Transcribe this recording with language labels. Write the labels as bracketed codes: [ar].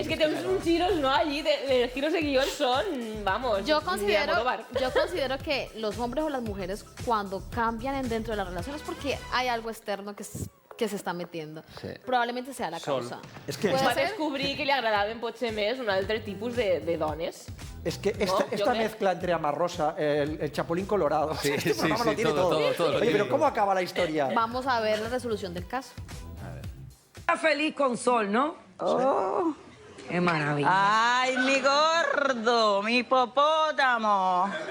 [es] Es que tenemos unos giros, ¿no? Allí, de giros de guión son, vamos, yo considero que los hombres o las mujeres cuando cambian dentro de las relaciones porque hay algo externo que se está metiendo. Sí. Probablemente sea la causa. Es que [ca] va a descobrir que li agradaven potser més un altre tipus de dones. [es] Es que esta mezcla entre Amarrosa, el Chapulín Colorado, este programa lo tiene todo. Oye, pero ¿cómo acaba la historia? Vamos a ver la resolución del caso. A ver. Está feliz con Sol, ¿no? Oh. Qué maravilla. Ay, mi gordo, mi hipopótamo.